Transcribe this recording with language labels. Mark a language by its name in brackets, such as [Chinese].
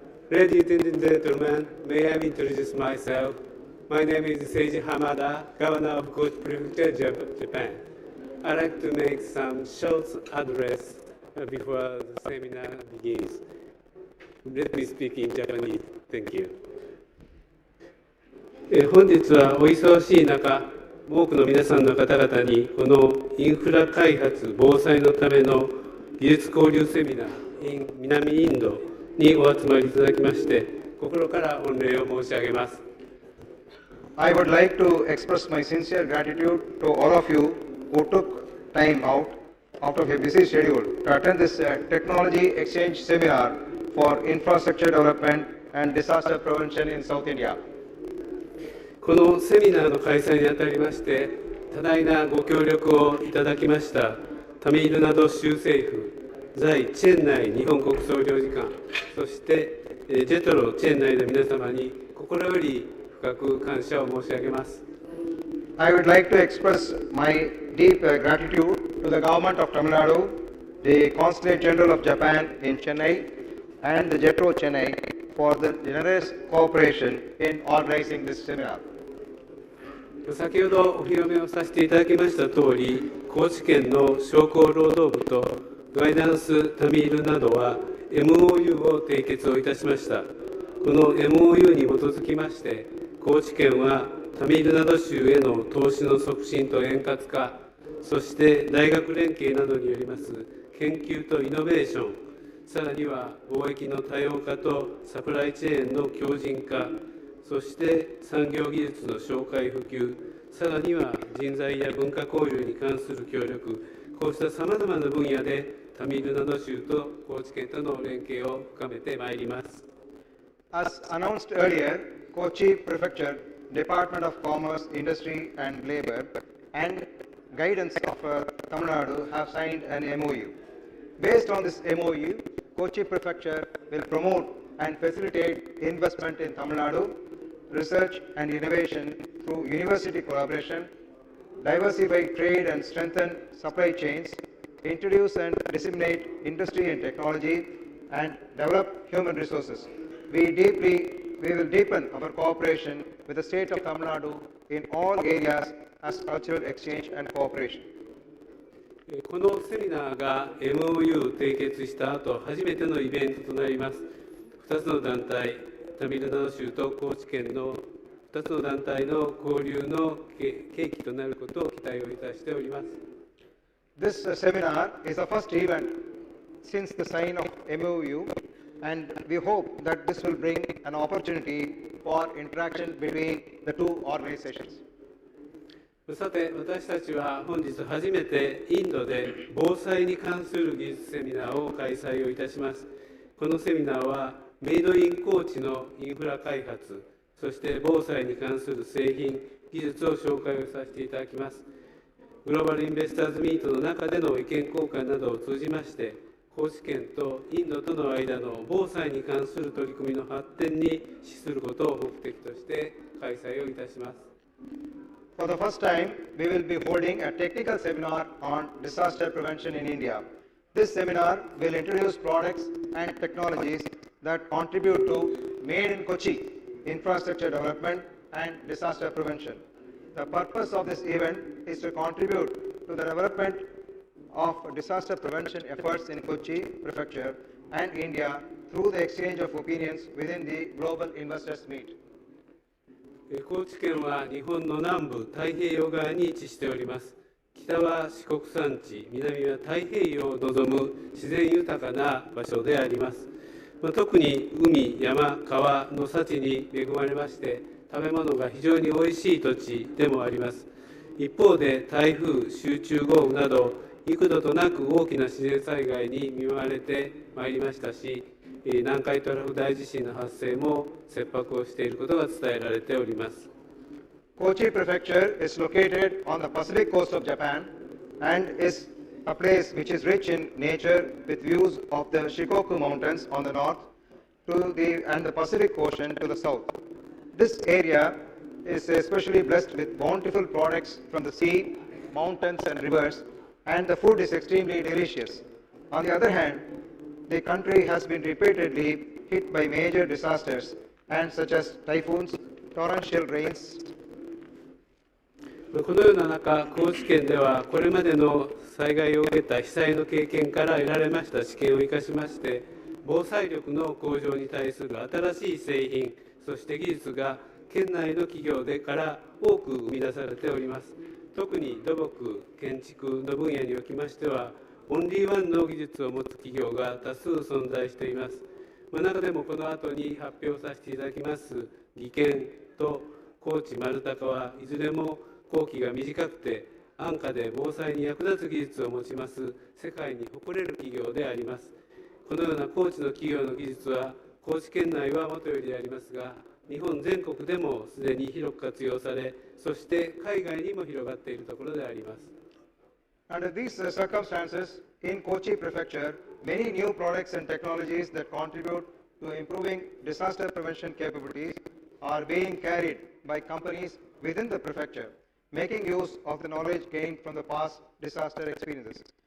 [English] Ladies and gentlemen, may I introduce myself? My name is Seiji Hamada, Governor of Kochi Prefecture, Japan. I'd like to make some short address before the seminar begins. Let me speak in Japanese. Thank you. [Japanese] 本日はお忙しい中、多くの皆さんの方々にこのインフラ開発防災のための技術交流セミナー in 南インドにお集まりいただきまして心から御礼を申し上げます。 [English] I would like to express my sincere gratitude to all of you who took time out of your busy schedule to attend this technology exchange seminar for infrastructure development and disaster prevention in South India. [Japanese] このセミナーの開催にあたりまして多大なご協力をいただきましたタミルナド州政府在チェンナイ日本国総領事館そしてジェトロチェンナイの皆様に心より深く感謝を申し上げます。 [English] I would like to express my deep gratitude to the government of Tamil Nadu, the Consulate General of Japan in Chennai, and the JETRO Chennai for the generous cooperation in organizing this seminar. [Japanese] 先ほどお披露目をさせていただきましたとおり、高知県の商工労働部とガイダンスタミールなどは MOU を締結をいたしました。この MOU に基づきまして、高知県はタミルナド州への投資の促進と円滑化、そして大学連携などによります研究とイノベーション、さらには貿易の多様化とサプライチェーンの強靭化、そして産業技術の紹介普及、さらには人材や文化交流に関する協力、こうしたさまざまな分野でタミルナド州と高知県との連携を深めてまいります。 [English] As announced earlier, Kochi Prefecture, Department of Commerce, Industry and Labour, and guidance of Tamil Nadu have signed an MOU. Based on this MOU, Kochi Prefecture will promote and facilitate investment in Tamil Nadu, research and innovation through university collaboration, diversify trade and strengthen supply chains, introduce and disseminate industry and technology, and develop human resources. We will deepen our cooperation with the state of Tamil Nadu in all areas as cultural exchange and cooperation. [Japanese] このセミナーが MOU を締結した後、初めてのイベントとなります。 2つの団体、タミルナド州と高知県の2つの団体の交流の契機となることを期待をいたしております。 [English] This seminar is the first event since the sign of MOU, and we hope that this will bring an opportunity for interaction between the two organizations. [Japanese] さて、私たちは本日初めてインドで防災に関する技術セミナーを開催をいたします。このセミナーはメイドイン高知のインフラ開発、そして防災に関する製品、技術を紹介をさせていただきます。グローバルインベスターズミートの中での意見交換などを通じまして、高知県とインドとの間の防災に関する取り組みの発展に資することを目的として開催をいたします。 [English] For the first time, we will be holding a technical seminar on disaster prevention in India. This seminar will introduce products and technologies that contribute to Made in Kochi infrastructure development and disaster prevention. The purpose of this event is to contribute to the development of disaster prevention efforts in Kochi Prefecture and India through the exchange of opinions within the Global Investors Meet. [Japanese] 高知県は日本の南部太平洋側に位置しております。北は四国山地、南は太平洋を望む自然豊かな場所であります。特に海、山、川の幸に恵まれまして、食べ物が非常においしい土地でもあります。一方で台風、集中豪雨など幾度となく大きな自然災害に見舞われてまいりましたし、南海トラフ大地震の発生も切迫をしていることが伝えられております。 [English] Kochi Prefecture is located on the Pacific coast of Japan and is a place which is rich in nature with views of the Shikoku Mountains on the north and the Pacific Ocean to the south. This area is especially blessed with bountiful products from the sea, mountains and rivers, and the food is extremely delicious. On the other hand, the country has been repeatedly hit by major disasters and such as typhoons, torrential rains. [Japanese] このような中、高知県ではこれまでの災害を受けた被災の経験から得られました知見を生かしまして、防災力の向上に対する新しい製品、そして技術が県内の企業でから多く生み出されております。特に土木、建築の分野におきましては、オンリーワンの技術を持つ企業が多数存在しています。中でもこの後に発表させていただきます技研と高知丸高はいずれも工期が短くて安価で防災に役立つ技術を持ちます世界に誇れる企業であります。このような高知の企業の技術は高知県内はもとよりでありますが、日本全国でもすでに広く活用され、そして海外にも広がっているところであります。 [English] Under these circumstances, in Kochi Prefecture, many new products and technologies that contribute to improving disaster prevention capabilities are being carried by companies within the prefecture, making use of the knowledge gained from the past disaster experiences.